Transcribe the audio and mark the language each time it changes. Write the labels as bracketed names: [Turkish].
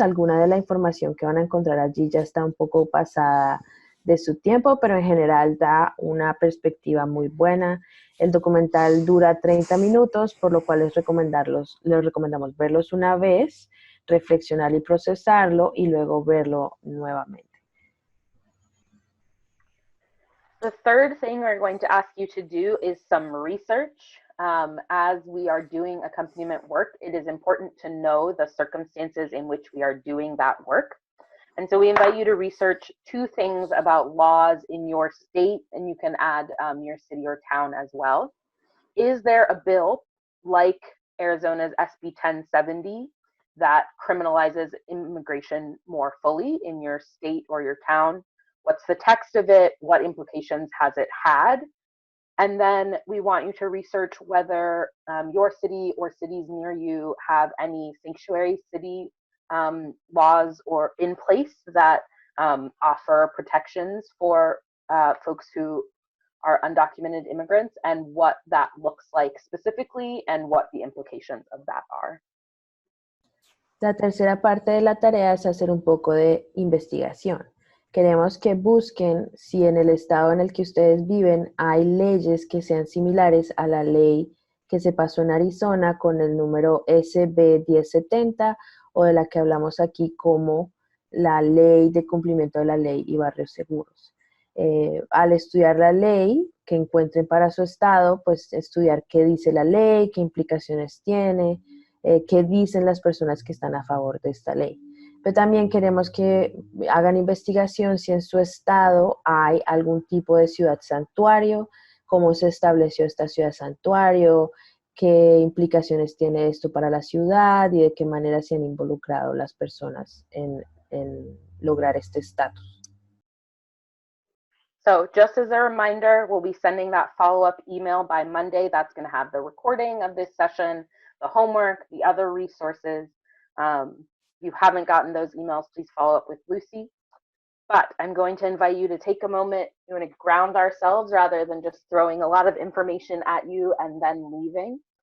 [Spanish] Alguna de la información que van a encontrar allí ya está un poco pasada de su tiempo, pero en general da una perspectiva muy buena. El documental dura 30 minutos, por lo cual les recomendamos verlos una vez, reflexionar y procesarlo y luego verlo nuevamente. [English] The third thing we're going to ask you to do is some research. As we are doing accompaniment work, it is important to know the circumstances in which we are doing that work. And so we invite you to research 2 things about laws in your state, and you can add your city or town as well. Is there a bill like Arizona's SB 1070 that criminalizes immigration more fully in your state or your town? What's the text of it? What implications has it had? And then we want you to research whether your city or cities near you have any sanctuary city laws or in place that offer protections for folks who are undocumented immigrants, and what that looks like specifically and what the implications of that are. [Spanish] La tercera parte de la tarea es hacer un poco de investigación. Queremos que busquen si en el estado en el que ustedes viven hay leyes que sean similares a la ley que se pasó en Arizona con el número SB 1070 o de la que hablamos aquí como la ley de cumplimiento de la ley y barrios seguros. Al estudiar la ley que encuentren para su estado, pues estudiar qué dice la ley, qué implicaciones tiene, qué dicen las personas que están a favor de esta ley. Pero también queremos que hagan investigación si en su estado hay algún tipo de ciudad santuario, cómo se estableció esta ciudad santuario, qué implicaciones tiene esto para la ciudad y de qué manera se han involucrado las personas en lograr este estatus. [English] So just as a reminder, we'll be sending that follow-up email by Monday. That's going to have the recording of this session, the homework, the other resources. If you haven't gotten those emails, please follow up with Lucy. But I'm going to invite you to take a moment. We want to ground ourselves rather than just throwing a lot of information at you and then leaving.